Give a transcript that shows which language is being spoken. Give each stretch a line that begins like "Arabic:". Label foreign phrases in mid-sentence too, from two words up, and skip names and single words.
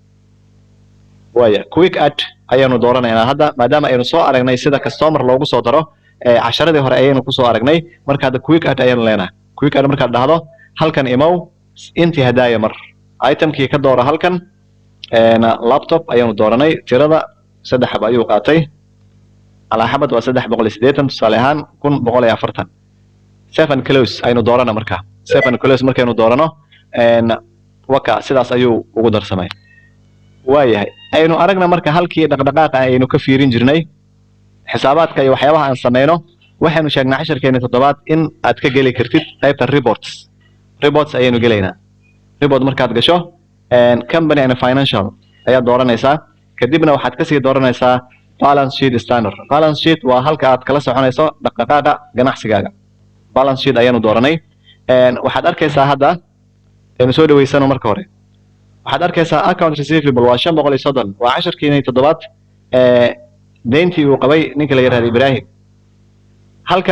Somali: waaya
English: quick add
Somali: ayaanu dooranaynaa hadda maadaama aynu soo aragnay sida customer loogu soo daro casharadii hore ayaynu ku soo aragnay. marka hadda
English: quick add
Somali: ayaanu leenahay.
English: quick add
Somali: markaad dhahdo halkan imow intii hadaaya mar itemkii ka doora halkan laptop ayaanu dooranay. tirada 3 xabo ayuu qaatay. ala xabad waa 380 tusaale ahaan 1140.
English: save and close
Somali: aynu doorana marka.
English: save and close
Somali: markaynu doorano waka sidaas ayuu ugu darsamay. waayahay aynu aragna marka halkii dhaqdhaqaaqa aynu ka fiirin jirnay xisaabaadka iyo waxyaabaha aan sameeyno. waxaynu sheegnay casharkeena toddobaad in aad ka geli kartid qaybta reports ayaynu gelaynaa. report markaad gasho
English: company and financial
Somali: ayaad dooranaysaa. kadibna waxaad kasii dooranaysaa
English: balance sheet standard. balance sheet
Somali: waa halka aad kala soconayso dhaqdhaqaaqa ganacsigaaga.
English: balance sheet
Somali: ayaanu dooranay. waxaad arkaysaa hadda aynu soo dhaweysano marka hore waxaad arkaysaa
English: account receivable
Somali: waa 530 waa 10 toddobaad deyntii uu qabay ninka la yiraahdo Ibrahim halkan